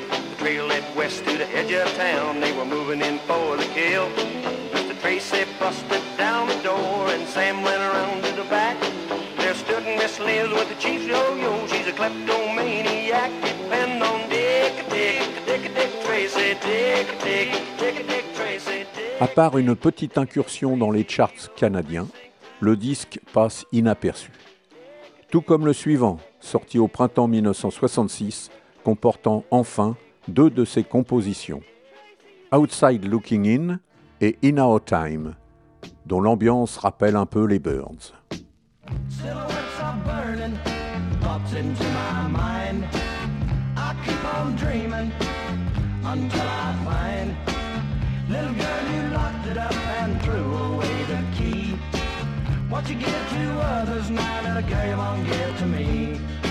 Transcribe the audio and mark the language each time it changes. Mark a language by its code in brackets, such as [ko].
[en] The trail led west to the edge of town, they were moving in for the kill. Mr. Tracy busted down the door and Sam went around to the back. There stood Miss Liz with the chief's yo-yo. She's a kleptomaniac. Depend on Dick, Dick, Dick, Dick Tracy, Dick, Dick, Dick, Dick Tracy, Dick. [fr] À part une petite incursion dans les charts canadiens, le disque passe inaperçu. Tout comme le suivant, sorti au printemps 1966, comportant enfin deux de ses compositions, Outside Looking In et In Our Time, dont l'ambiance rappelle un peu les Byrds. [en] Silhouettes are burning, thoughts into my mind. I keep on dreaming until I find. Little girl, you locked it up and threw away the key. What you give to others, now little girl, you won't give to me.